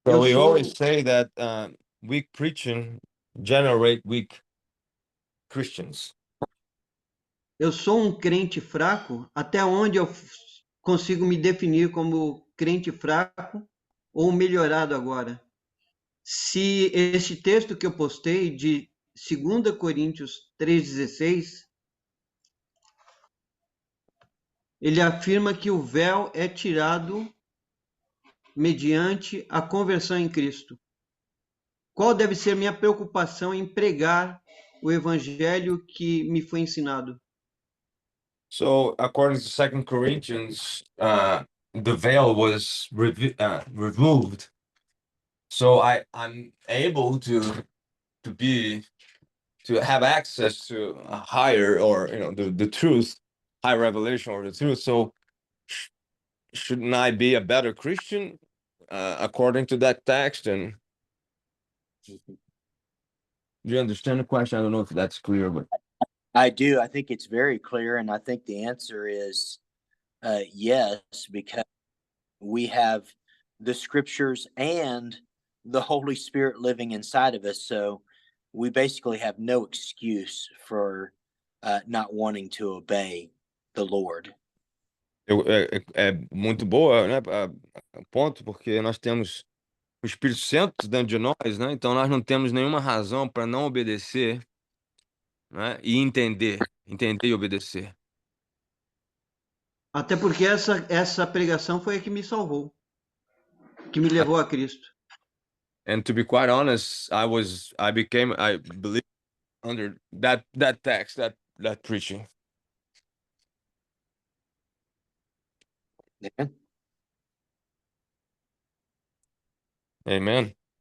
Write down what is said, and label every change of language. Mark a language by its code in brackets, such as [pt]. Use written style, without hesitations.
[en] So we always say that weak preaching generate weak Christians. [pt] Eu sou um crente fraco? Até onde eu consigo me definir como crente fraco ou melhorado agora? Se este texto que eu postei de 2 Coríntios 3,16, ele afirma que o véu é tirado mediante a conversão em Cristo. Qual deve ser minha preocupação em pregar o evangelho que me foi ensinado? [en] So according to 2 Corinthians, the veil was removed. So I'm able to have access to a higher, or the truth, high revelation or the truth. So shouldn't I be a better Christian according to that text? And do you understand the question? I don't know if that's clear, but I do. I think it's very clear, and I think the answer is yes, because we have the scriptures and the Holy Spirit living inside of us. So we basically have no excuse for not wanting to obey the Lord. [pt] É muito boa, né? Ponto, porque nós temos o Espírito Santo dentro de nós, né? Então nós não temos nenhuma razão para não obedecer, né? E entender e obedecer. Até porque essa pregação foi a que me salvou, que me levou a Cristo. [en] And to be quite honest, I believe under that text, that preaching. Amen. Amen.